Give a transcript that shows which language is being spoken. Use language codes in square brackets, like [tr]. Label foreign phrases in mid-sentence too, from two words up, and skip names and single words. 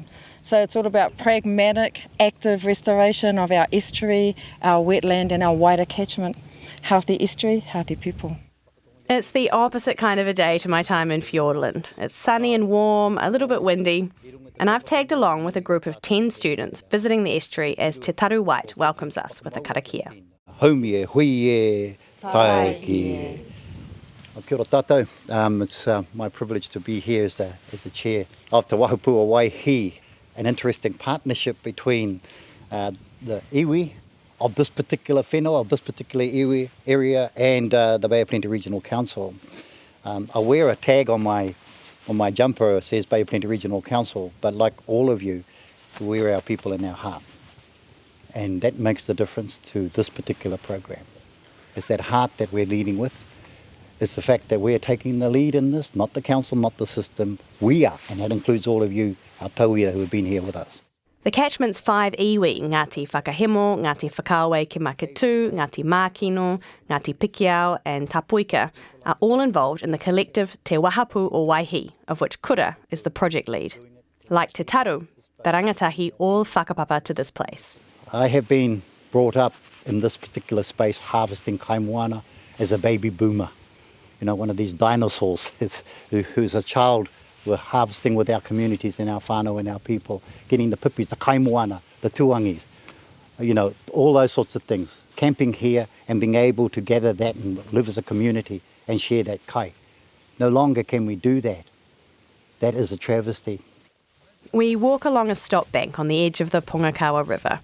[en] So it's all about pragmatic, active restoration of our estuary, our wetland and our wider catchment. Healthy estuary, healthy people. It's the opposite kind of a day to my time in Fiordland. It's sunny and warm, a little bit windy, and I've tagged along with a group of 10 students visiting the estuary as Te Taru White welcomes us with a karakia. [mi] Haumie, huie, taiki. Kia ora tātou. [en] It's my privilege to be here as the chair of Te Wahupua Waihi, an interesting partnership between the iwi of this particular whenua, of this particular iwi area, and the Bay of Plenty Regional Council. I wear a tag on my jumper that says Bay of Plenty Regional Council, but like all of you, we're our people in our heart. And that makes the difference to this particular program. It's that heart that we're leading with. It's the fact that we're taking the lead in this, not the council, not the system. We are, and that includes all of you, our tauira who have been here with us. The catchment's 5 iwi, Ngāti Whakahemo, Ngāti Whakawe Ki Makatu, Ngāti Mākino, Ngāti Pikiao and Tapuika, are all involved in the collective Te Wahapu o Waihi, of which Kura is the project lead. Like Te Taru, the rangatahi all whakapapa to this place. I have been brought up in this particular space harvesting kai moana as a baby boomer. One of these dinosaurs who's a child. We're harvesting with our communities and our whānau and our people, getting the pipis, the kai moana, the tuangis, all those sorts of things. Camping here and being able to gather that and live as a community and share that kai. No longer can we do that. That is a travesty. We walk along a stop bank on the edge of the Pongakawa River.